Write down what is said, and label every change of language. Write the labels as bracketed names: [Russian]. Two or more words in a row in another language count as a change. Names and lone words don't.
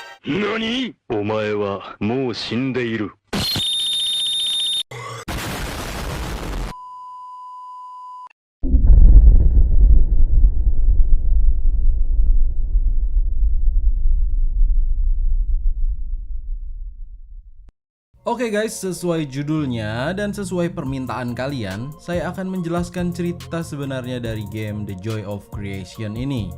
[Japanese] 何？お前はもう死んでいる。 [Indonesian] Oke guys, sesuai judulnya dan sesuai permintaan kalian, saya akan menjelaskan cerita sebenarnya dari game The Joy of Creation ini.